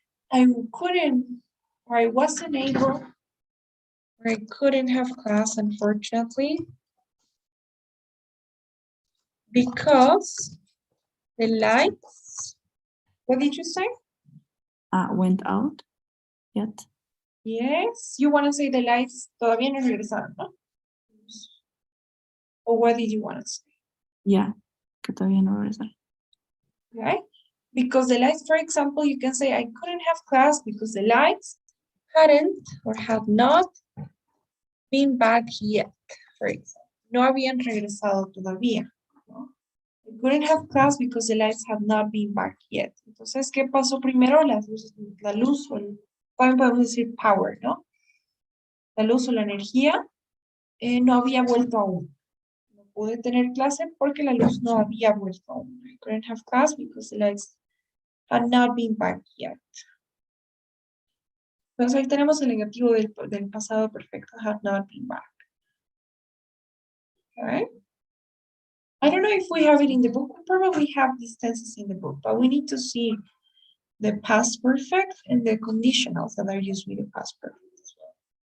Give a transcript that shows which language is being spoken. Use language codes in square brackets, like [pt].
[en] I couldn't, or I wasn't able, or I couldn't have class, unfortunately, because the lights, what did you say? Went out yet. Yes, you want to say the lights [es] todavía no regresaron, ¿no? [en] Or what did you want to say? Yeah, [es] que todavía no regresaron. [en] Right? Because the lights, for example, you can say I couldn't have class because the lights hadn't or had not been back yet, for example. [es] No habían regresado todavía. ¿No? [en] I couldn't have class because the lights have not been back yet. [es] Entonces, ¿qué pasó primero? Las luces, la luz, o también podemos decir power, ¿no? La luz o la energía no había vuelto aún. No pude tener clase porque la luz no había vuelto aún. [en] I couldn't have class because the lights had not been back yet. [es] Entonces ahí tenemos el negativo del pasado perfecto, [en] had not been back. Okay. I don't know if we have it in the book. We probably have these tenses in the book, but we need to see the past perfect and the conditionals that are used with the past perfect as well.